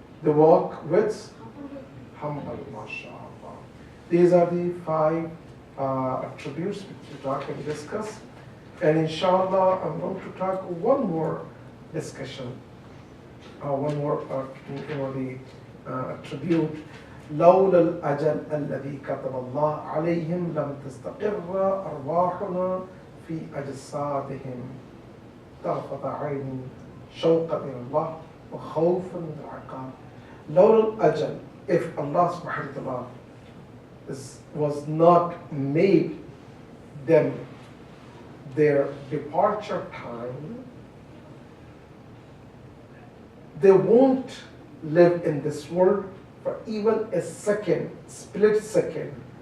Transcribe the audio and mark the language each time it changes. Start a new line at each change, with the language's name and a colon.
English: They walk with humble, mashallah. These are the 5 attributes which we talk and discuss. And inshallah, I'm going to talk one more discussion, one more the attribute.
Arabic: لولا الأجل الذي كتب الله عليهم لم تستقر أرواحنا في أجسادهم طرفة عين شوقا إلى الله وخوفا من العقاب. لولا الأجل,
English: if Allah subhanahu wa ta'ala was not made them their departure time, they won't live in this world for even a second, split second.